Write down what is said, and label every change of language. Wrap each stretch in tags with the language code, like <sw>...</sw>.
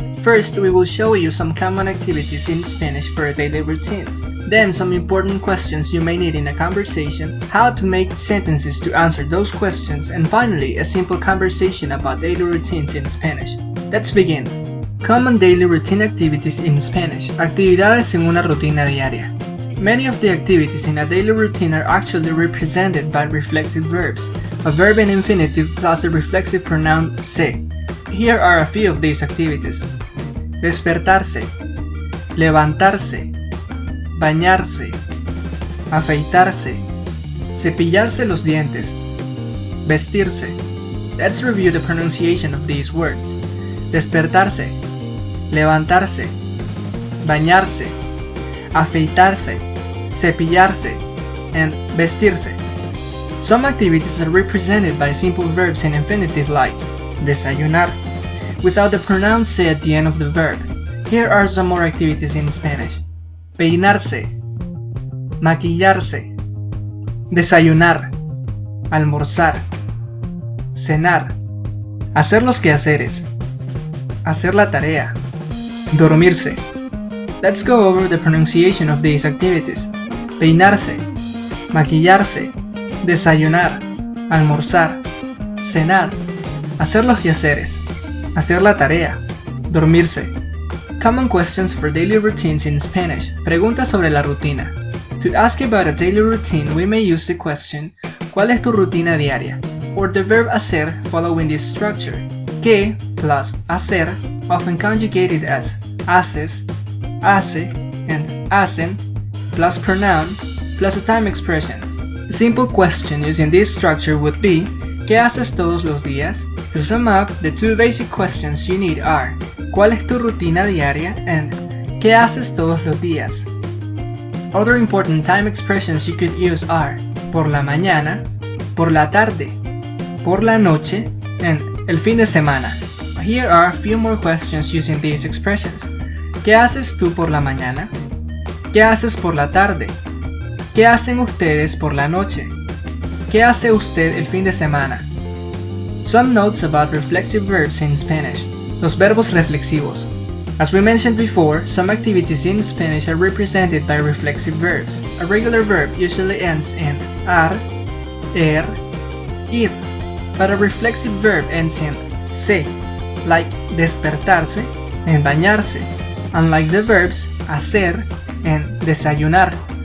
<en>First, we will show you some common activities in Spanish for a daily routine. Then some important questions you may need in a conversation, how to make sentences to answer those questions, and finally, a simple conversation about daily routines in Spanish. Let's begin. Common daily routine activities in Spanish.</en> <es>Actividades en una rutina diaria.</es> <en>Many of the activities in a daily routine are actually represented by reflexive verbs, a verb in infinitive plus the reflexive pronoun se. Here are a few of these activities.</en> <es>Despertarse, levantarse, bañarse, afeitarse, cepillarse los dientes, vestirse.</es> <en>Let's review the pronunciation of these words.</en> <es>Despertarse, levantarse, bañarse, afeitarse, cepillarse, and vestirse.</es> <en>Some activities are represented by simple verbs in infinitive like desayunar, without the pronoun se at the end of the verb. Here are some more activities in Spanish.</en> <es>Peinarse, maquillarse, desayunar, almorzar, cenar, hacer los quehaceres, hacer la tarea, dormirse.</es> <en>Let's go over the pronunciation of these activities.</en> <es>Peinarse, maquillarse, desayunar, almorzar, cenar, hacer los quehaceres, hacer la tarea, dormirse.</es> <en>Common questions for daily routines in Spanish.</en> <es>Preguntas sobre la rutina.</es> <en>To ask about a daily routine, we may use the question,</en> <es>¿cuál es tu rutina diaria?</es> <en>Or the verb hacer following this structure. Que plus hacer, often conjugated as haces, hace, and hacen, plus pronoun, plus a time expression. A simple question using this structure would be,</en> <es>¿qué haces todos los días?</es> <en>To sum up, the two basic questions you need are,</en> <es>¿cuál es tu rutina diaria?</es> <en>And,</en> <es>¿qué haces todos los días?</es> <en>Other important time expressions you could use are,</en> <es>por la mañana, por la tarde, por la noche,</es> <en>and</en> <es>el fin de semana.</es> <en>Here are a few more questions using these expressions.</en> <es>¿Qué haces tú por la mañana? ¿Qué haces por la tarde? ¿Qué hacen ustedes por la noche? ¿Qué hace usted el fin de semana?</es> <en>Some notes about reflexive verbs in Spanish.</en> <es>Los verbos reflexivos.</es> <en>As we mentioned before, some activities in Spanish are represented by reflexive verbs. A regular verb usually ends in ar, ir, but a reflexive verb ends in se, like despertarse and bañarse, unlike the verbs hacer and desayunar.</en>